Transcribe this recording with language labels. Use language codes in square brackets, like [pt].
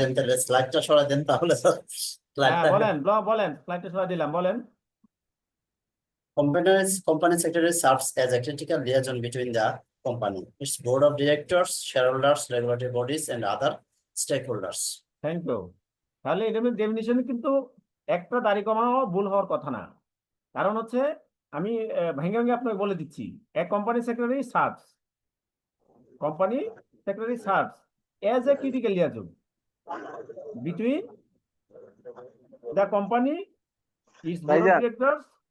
[bn] দেন, তাহলে স্লাইডটা সরাই দেন তাহলে স্যার হ্যাঁ স্লাইডটা। বলেন, বলেন, স্লাইডটা সরাই দিলাম, বলেন। [en] Company secretary serves as a critical liaison between the company, its board of directors, shareholders, regulatory bodies, and other stakeholders. Thank you. [bn] তাহলে এটা ডেফিনিশন কিন্তু একটা দাড়ি কমানো ভুল হওয়ার কথা না, কারণ হচ্ছে আমি ভেঙে ভেঙে আপনাকে বলে দিচ্ছি। [en] এক company secretary serves, company secretary serves as a critical liaison between the company, its board of directors.